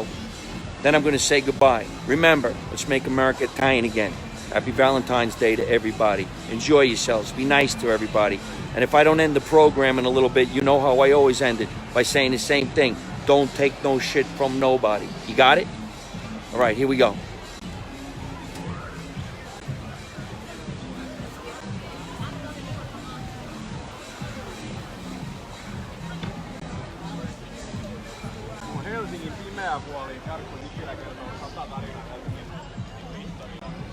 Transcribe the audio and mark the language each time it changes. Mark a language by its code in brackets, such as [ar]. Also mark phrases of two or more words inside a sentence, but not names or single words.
[en] Then I'm going to say goodbye. Remember, let's make America Italian again. Happy Valentine's Day to everybody. Enjoy yourselves. Be nice to everybody. And if I don't end the program in a little bit, you know how I always end it, by saying the same thing. Don't take no shit from nobody. You got it? All right, here we go. [fi] Helsingin pimeä puoli, Jarkko Nikilä kertoo 100 tarinaa Helsingin historiaa.